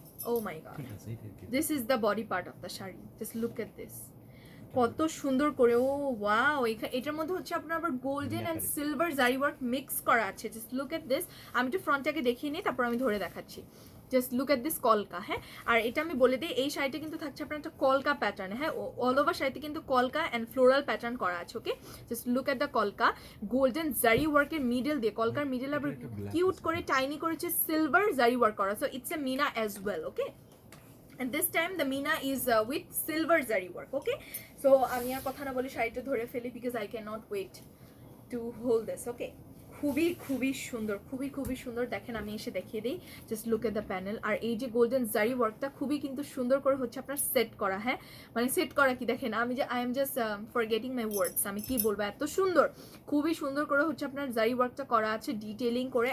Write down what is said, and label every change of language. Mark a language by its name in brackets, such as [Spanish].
[English] Oh my god, this is the body part of the shari, just look at this, [Bangla] কত সুন্দর করে। ও wow, এটার মধ্যে হচ্ছে আপনার আবার গোল্ডেন অ্যান্ড সিলভার জারি ওয়ার্ক মিক্স করা আছে। [English] just look at this, [Bangla] আমি একটু ফ্রন্টটাকে দেখিয়ে নিই, তারপর আমি ধরে দেখাচ্ছি। জাস্ট লুক এট দিস কলকা। হ্যাঁ, আর এটা আমি বলে দিই, এই শাড়িটা কিন্তু থাকছে আপনার একটা কলকা প্যাটার্ন। হ্যাঁ, অল ওভার শাড়িতে কিন্তু কলকা অ্যান্ড ফ্লোরাল প্যাটার্ন করা আছে। ওকে, [English] just look at the কলকা, [Bangla] গোল্ডেন জারি ওয়ার্কের মিডল দিয়ে, কলকার মিডল আবার কিউট করে টাইনি করেছে সিলভার জারি ওয়ার্ক করা। [English] So it's a mina as well. Okay, and this time the mina is with silver zari work. Okay, so [Bangla] আমি আর কথা না বলে শাড়িটা ধরে ফেলি, [English] because I cannot wait to hold this. [Bangla] Okay, খুবই খুবই সুন্দর, খুবই খুবই সুন্দর। দেখেন আমি এসে দেখিয়ে দিই, [English] Just look at the panel. [Bangla] আর এই যে গোল্ডেন জারি ওয়ার্কটা খুবই কিন্তু সুন্দর করে হচ্ছে আপনার সেট করা। হ্যাঁ, মানে সেট করা কি দেখেন, আমি যে [English] I am just forgetting my words, [Bangla] আমি কি বলবো, এত সুন্দর, খুবই সুন্দর করে হচ্ছে আপনার জারি ওয়ার্কটা করা আছে ডিটেইলিং করে।